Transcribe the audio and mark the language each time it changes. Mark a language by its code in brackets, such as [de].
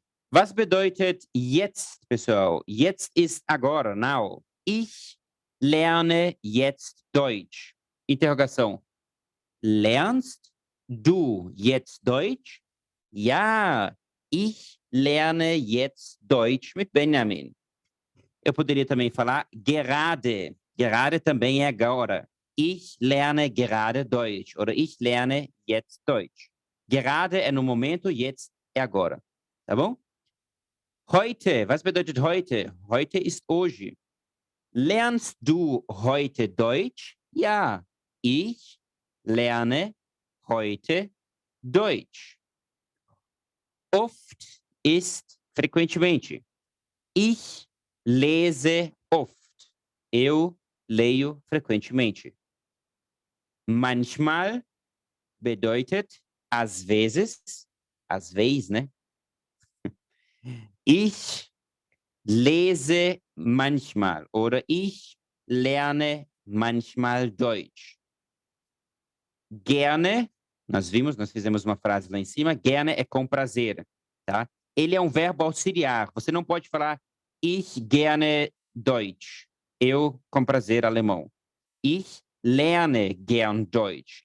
[de] Was bedeutet jetzt, pessoal? Jetzt ist agora, now. Ich lerne jetzt Deutsch. Interrogação. Lernst du jetzt Deutsch? Ja, ich lerne jetzt Deutsch mit Benjamin. [pt] Eu poderia também falar gerade. Gerade também é agora. [de] Ich lerne gerade Deutsch. Oder ich lerne jetzt Deutsch. [pt] Gerade é no momento, jetzt é agora. Tá bom? Heute. [de] Was bedeutet heute? Heute ist hoje. Lernst du heute Deutsch? Ja, ich lerne heute Deutsch. Oft ist frequentemente. Ich lese oft. [pt] Eu leio frequentemente. [de] Manchmal bedeutet [pt] às vezes, né? [de] Ich lese manchmal oder ich lerne manchmal Deutsch. [pt] Gerne, nós fizemos uma frase lá em cima, gerne é com prazer, tá? Ele é um verbo auxiliar. Você não pode falar [de] ich gerne Deutsch. [pt] Eu com prazer alemão. [de] Ich lerne gern Deutsch.